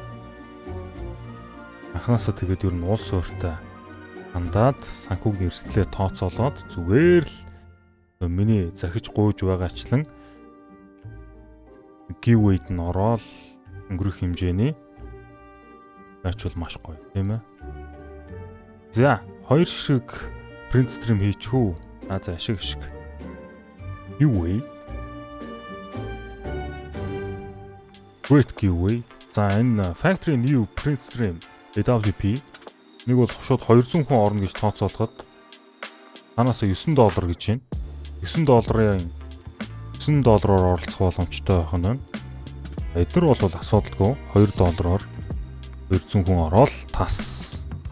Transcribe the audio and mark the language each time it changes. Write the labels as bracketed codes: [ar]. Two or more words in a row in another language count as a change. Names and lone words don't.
[mn] Анхнаасаа тэгээд ер нь уул суурьтай хандаад санхүүгийн эрсдлээ тооцоолоод зүгээр л миний захиж гуйж байгаачлан giveaway-д нь ороод өнгөрөх хэмжээний байчвал маш гоё тийм ээ. За, 2 ширхэг [en] print stream [mn] хийчихв. За ашиг. Юу вэ? [en] Great giveaway. [mn] За энэ [en] factory new [mn] print stream AWP нэг бол шууд 200 хүн орно гэж тооцоолоход танаас $9 гэж байна. $9-оор оролцох боломжтой байх нь. Эдгээр бол асуудалгүй $2-оор 200 хүн ороод тас.